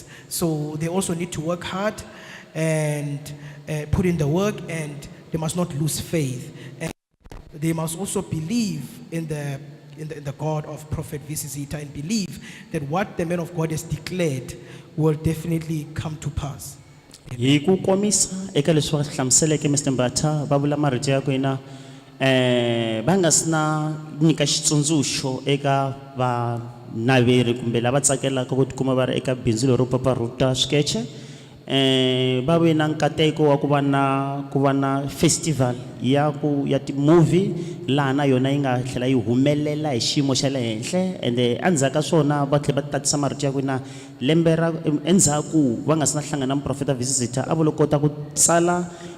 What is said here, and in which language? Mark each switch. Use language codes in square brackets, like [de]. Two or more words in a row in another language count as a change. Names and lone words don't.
[en] So they also need to work hard and put in the work, and they must not lose faith. And they must also believe in the God of Prophet V.C Zitha, and believe that what the man of God has declared will definitely come to pass. [ts] Hi ku komisa eka leswi va hlamuseleke Mr Mbata, va vula marito ya va nga sina nyika xitsundzuxo eka naveri kumbe lava tsakelaka ku tikuma va ri eka bindzu lero paparuta swikeche va ve na nkateko wa ku va na festival ya ti-movie laha na yona yi nga tlhela yi humelela hi xiyimo xa le henhle ende endzhaku ka swona va tlhela va tatisa marito ya ku na lembe ra endzhaku va nga se na hlangana na muprofeta V.C Zitha a vo lo kota ku tsala